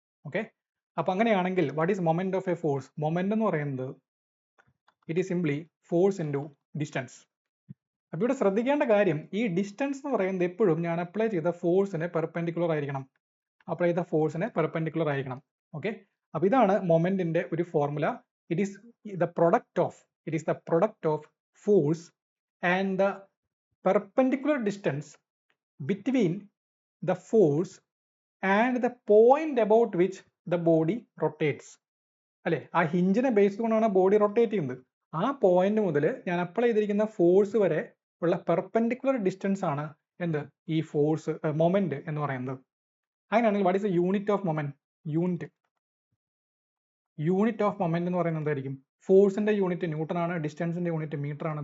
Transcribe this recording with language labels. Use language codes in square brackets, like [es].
[ml] Okay, അപ്പൊ അങ്ങനെയാണെങ്കിൽ [en] What is moment of a force? [ml] Moment എന്ന് പറയുന്നത് [en] It is simply force into distance. [ml] അപ്പൊ ഇവിടെ ശ്രദ്ധിക്കേണ്ട കാര്യം, ഈ ഡിസ്റ്റൻസ് എന്ന് പറയുന്നത് എപ്പോഴും ഞാൻ അപ്ലൈ ചെയ്ത ഫോഴ്സിന് പെർപെൻഡിക്കുലർ ആയിരിക്കണം. അപ്ലൈ ചെയ്ത ഫോഴ്സിന് പെർപെൻഡിക്കുലർ ആയിരിക്കണം. ഓക്കെ, അപ്പൊ ഇതാണ് മൊമെന്റിന്റെ ഒരു formula. [en] It is the product of force and the perpendicular distance between the force and the point about which the body rotates. [ml] അല്ലെ, ആ ഹിഞ്ചിനെ ബേസ് കൊണ്ടാണ് ബോഡി റൊട്ടേറ്റ് ചെയ്യുന്നത്. ആ പോയിന്റ് മുതൽ ഞാൻ അപ്ലൈ ചെയ്തിരിക്കുന്ന ഫോഴ്സ് വരെ ഉള്ള പെർപെൻഡിക്കുലർ ഡിസ്റ്റൻസ് ആണ് എന്ത്, ഈ ഫോഴ്സ് മൊമെന്റ് എന്ന് പറയുന്നത്. അങ്ങനെയാണെങ്കിൽ [en] What is the unit of moment? [ml] Unit of moment എന്ന് പറയുന്നത് എന്തായിരിക്കും? ഫോഴ്സിന്റെ യൂണിറ്റ് ന്യൂട്ടൺ ആണ്, ഡിസ്റ്റൻസിന്റെ യൂണിറ്റ് മീറ്റർ ആണ്.